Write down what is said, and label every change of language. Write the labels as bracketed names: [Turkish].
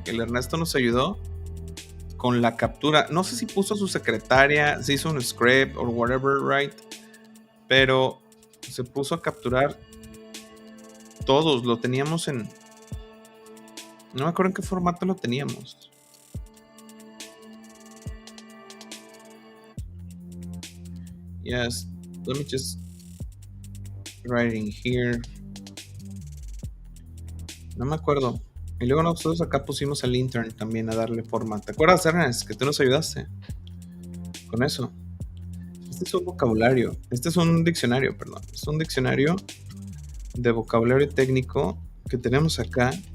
[Spanish] El Ernesto nos ayudó con la captura. No sé si puso a su secretaria, si hizo un script [English] or whatever, right? [Spanish] Pero se puso a capturar todos. Lo teníamos en... No me acuerdo en qué formato lo teníamos. [English] Yes, let me just write in here. [Spanish] No me acuerdo. Y luego nosotros acá pusimos al intern también a darle forma. ¿Te acuerdas, Ernest, que tú nos ayudaste con eso? Este es un vocabulario. Este es un diccionario, perdón. Es un diccionario de vocabulario técnico que tenemos acá.